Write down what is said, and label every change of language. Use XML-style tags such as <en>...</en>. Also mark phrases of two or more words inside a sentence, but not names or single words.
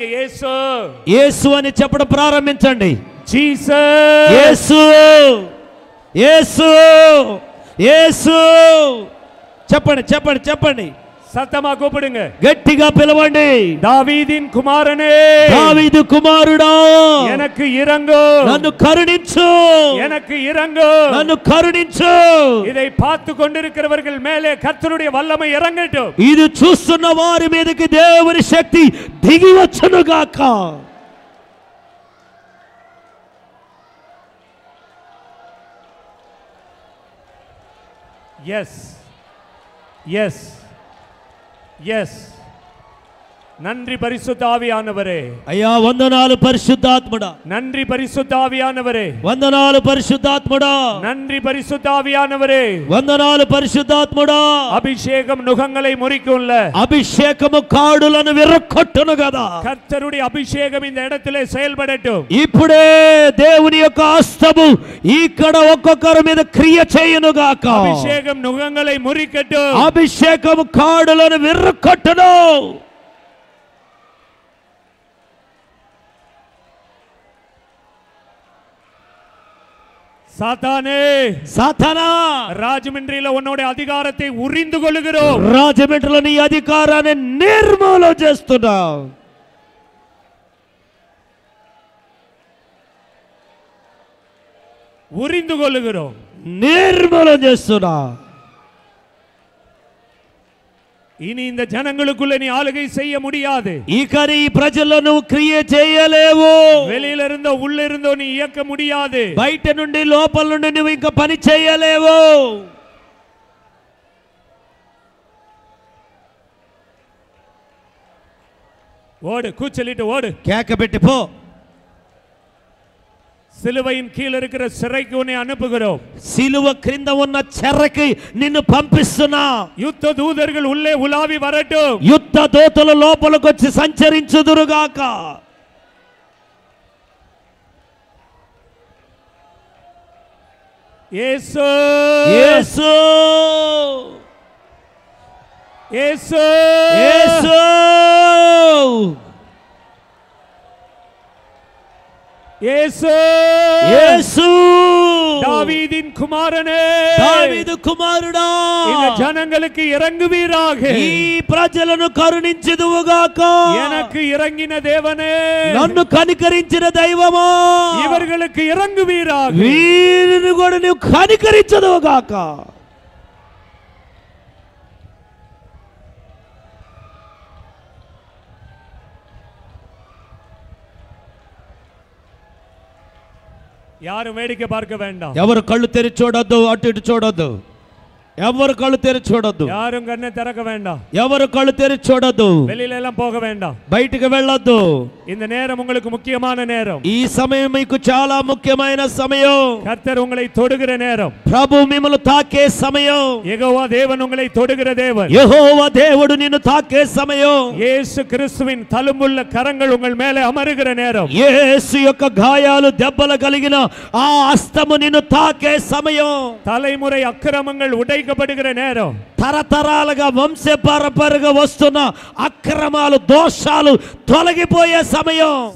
<ta>இயேசு</ta> <te>యేసు అని చెప్పడం ప్రారంభించండి. జీసస్ యేసు యేసు యేసు. చెప్పండి చెప్పండి చెప్పండి,</te> <ta>சத்தமா கூப்பிடுங்க,</ta> <te>గట్టిగా పిలవండి.</te> <ta>தாவீதின் குமாரனே,</ta> <te>దావీదు కుమారుడా,</te> <ta>எனக்கு இறங்கு,</ta> <te>నన్ను కరుణించు,</te> <ta>எனக்கு இறங்கு,</ta> <te>నన్ను కరుణించు.</te> <ta>இதை பார்த்து கொண்டிருக்கிறவர்கள் மேலே கர்த்தருடைய வல்லமை இறங்கட்டும்.</ta> <te>ఇది చూస్తున్న వారి మీదకి దేవుని శక్తి దిగి వచ్చునుగాక.</te> <en>yes yes yes.</en> <ta>நன்றி பரிசுத்த ஆவியானவரே.</ta> <te>అయ్యా వందనాలు పరిశుద్ధాత్ముడా.</te> <ta>நன்றி பரிசுத்த ஆவியானவரே.</ta> <te>వందనాలు పరిశుద్ధాత్ముడా.</te> <ta>நன்றி பரிசுத்த ஆவியானவரே.</ta> <te>వందనాలు పరిశుద్ధాత్ముడా.</te> <ta>அபிஷேகம் நுகங்களை முறிக்கும்ல,</ta> <te>అభిషేకము కాడులను విరక్కొట్టును కదా.</te> <ta>கர்த்தருடைய அபிஷேகம் இந்த இடத்திலே செயல்படட்டும்.</ta> <te>ఇప్పుడే దేవుని యొక్క హస్తము ఇక్కడ ఒక్కొక్కరి మీద క్రియ చేయునుగాక.</te> <ta>அபிஷேகம் நுகங்களை முறிக்கட்டும்.</ta> <te>అభిషేకము కాడులను విరక్కొట్టును.</te> <ta>சாத்தானே,</ta> <te>సాతానా,</te> <ta>రాజమండ్రిలో ఉన్నోడి అధికారத்தை ఉరిందు కొలుగురోం.</ta> <te>రాజమండ్రిలో నీ అధికారాన్ని నిర్మూలన చేస్తున్నావు.</te> <ta>உறிந்து கொள்ளுகிறோம்,</ta> <te>నిర్మూలన చేస్తున్నా.</te> <ta>இனி இந்த ஜனங்களுக்குள்ள நீ ஆளுகை செய்ய முடியாது.</ta> <te>ఇక నీ ప్రజల్లో నువ్వు క్రియ చేయలేవు.</te> <ta>வெளியில இருந்தோ உள்ள இருந்தோ நீ இயக்க முடியாது.</ta> <te>బయట నుండి లోపల నుండి నువ్వు ఇంకా పని చేయలేవు.</te> <ta>ஓடு, கூச்சலிட்டு ஓடு,</ta> <te>కేక పెట్టి పో.</te> <ta>சிலுவையின் கீழ இருக்கிற சிறைக்கு உன்னை அனுப்புகிறோம்.</ta> <te>సిలువ క్రింద ఉన్న చెరకి నిన్ను పంపిస్తున్నా.</te> <ta>யுத்த தூதர்கள் உள்ளே உலாவி வரட்டும்.</ta> <te>యుద్ధ దూతలు లోపలికి వచ్చి సంచరించుదురుగాక.</te> <ta>இயேசு</ta> <te>యేసు</te> <ta>இயேசு</ta> <te>యేసు</te> <ta>இயேசு</ta> <te>యేసు.</te> <ta>தாவீதின் குமாரனே,</ta> <te>దావీదు కుమారుడా,</te> <ta>இந்த ஜனங்களுக்கு இறங்குவீராக.</ta> <te>ఈ ప్రజలను కరుణించుదువుగాక.</te> <ta>எனக்கு இறங்கின தேவனே,</ta> <te>నన్ను కనికరించిన దైవమా,</te> <ta>இவர்களுக்கு இறங்குவீராக.</ta> <te>వీరిని కూడా నువ్వు కనికరించదువుగాక.</te> <ta>யாரும் வேடிக்கை பார்க்க வேண்டாம்.</ta> <te>ఎవరు కళ్ళు తెరిచి చూడొద్దు, అటు ఇటు చూడొద్దు. ఎవరు కళ్ళు తెరిచి చూడొద్దు.</te> <ta>யாரும் கண்ணை திறக்க வேண்டாம்.</ta> <te>ఎవరు కళ్ళు తెరిచి చూడొద్దు.</te> <ta>வெளியில எல்லாம் போக வேண்டாம்.</ta> <te>బయటికి వెళ్ళొద్దు.</te> <ta>இந்த நேரம் உங்களுக்கு முக்கியமான நேரம்.</ta> <te>ఈ సమయం మీకు చాలా ముఖ్యమైన సమయం.</te> <ta>கர்த்தர் உங்களை தொடுகிற நேரம்.</ta> <te>ప్రభు మిమ్మల్ని తాకే సమయం.</te> <ta>யெகோவா தேவன் உங்களை தொடுகிற தேவன்.</ta> <te>యెహోవా దేవుడు నిన్ను తాకే సమయం.</te> <ta>இயேசு கிறிஸ்துவின் தழும்புள்ள கரங்கள் உங்கள் மேலே அமருகிற நேரம்.</ta> <te>యేసు యొక్క గాయాలు దెబ్బలు కలిగిన ఆ హస్తము నిన్ను తాకే సమయం.</te> <ta>தலைமுறை அக்கிரமங்கள் உடைக்கப்பட அழிக்கப்படுகிற நேரம்,</ta> <te>తరతరాలుగా వంశపారంపర్యంగా వస్తున్న అక్రమాలు దోషాలు తొలగిపోయే సమయం.</te>